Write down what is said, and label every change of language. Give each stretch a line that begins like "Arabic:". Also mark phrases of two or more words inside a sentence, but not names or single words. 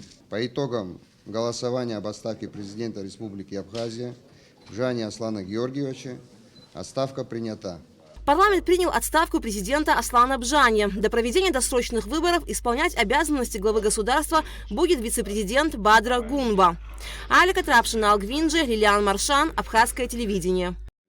Russian: По итогам голосования об отставке президента Республики Абхазия Бжани Аслана Георгиевича отставка принята. Парламент принял отставку президента Аслана Бжани. До проведения досрочных выборов исполнять обязанности главы государства будет вице-президент Бадра Гунба. Алика Трапшина, Алгвинджи, Лилиан Маршан, Абхазское телевидение.